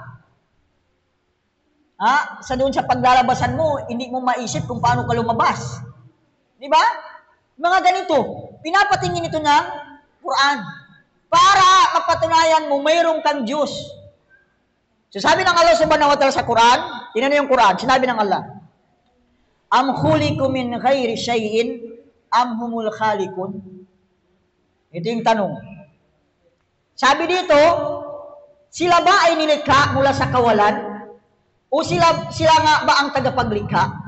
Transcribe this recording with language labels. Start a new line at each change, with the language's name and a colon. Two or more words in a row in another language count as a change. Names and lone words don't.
Filipino: Sa doon sa paglalabasan mo, hindi mo maisip kung paano ka lumabas. Di ba? Mga ganito, pinapatingin ito ng Quran para mapatunayan mo mayroong kang Diyos. So sabi ng Allah
Arabic: سبحانه وتعالى
Filipino: sa Quran, tingnan niyo yung Quran, sinabi ng Allah,
Arabic: أم خلقوا من غير شيء أم هم الخالقون?
Filipino: Ito yung tanong. Sabi dito, sila ba ay nilikha mula sa kawalan? O sila nga ba ang tagapaglikha?